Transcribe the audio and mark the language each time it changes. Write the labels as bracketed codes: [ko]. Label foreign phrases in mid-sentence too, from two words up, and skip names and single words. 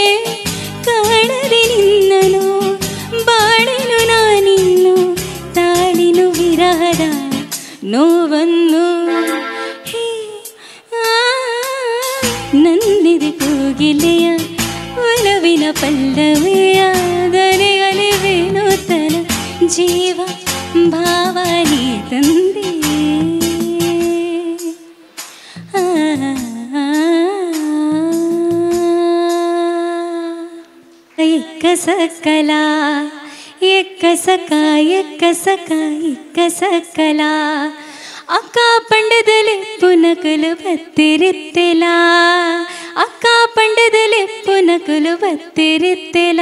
[kn] ಕಾಣದೆ ನಿನ್ನನು ಬಾಳೆನು ನಾನಿನ್ನು, ತಾಳಿನು ವಿರಹದ ನೋವನ್ನು. ನನ್ನಿದೆ ಕೋಗಿಲೆಯ ಒಲವಿನ ಪಲ್ಲವಿಯ ದನೆಯಲಿವೇನು ತನ ಜೀವ ಭಾವನೆ ತಂದೆ. [tcy] ಎಕ್ಕಸಕಲ ಎಕ್ಕಸಕಲ ಅಕ್ಕ ಪಂಡದಲ್ಲಿ ಪುನಕಲು ಬತ್ತಿರಿತ್ತೆಲ, ಅಕ್ಕ ಪಂಡದಲ್ಲಿ ಪುನಕಲು ಬತ್ತಿರಿತ್ತೆಲ.